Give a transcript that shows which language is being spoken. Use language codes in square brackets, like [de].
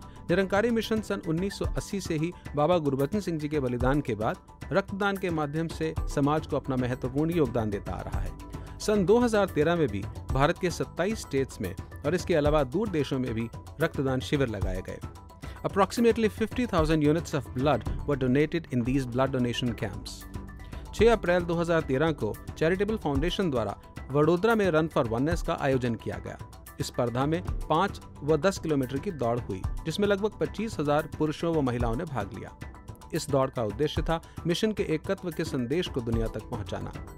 [hi] Nirankari mission सन 1980 से ही बाबा गुरबचन सिंह जी के बलिदान के बाद रक्तदान के माध्यम से समाज को अपना महत्वपूर्ण योगदान देता आ रहा है। सन 2013 में भी भारत के 27 स्टेट्स में और इसके अलावा दूर देशों में भी रक्तदान शिविर लगाए गए। [en] Approximately 50,000 units of blood were donated in these blood donation camps. [hi] 6 अप्रैल 2013 को चैरिटेबल फाउंडेशन द्वारा वडोदरा में रन फॉर वननेस का आयोजन किया गया। इस स्पर्धा में 5 व 10 किलोमीटर की दौड़ हुई, जिसमें लगभग 25,000 पुरुषों व महिलाओं ने भाग लिया। इस दौड़ का उद्देश्य था मिशन के एकत्व के संदेश को दुनिया तक पहुंचाना।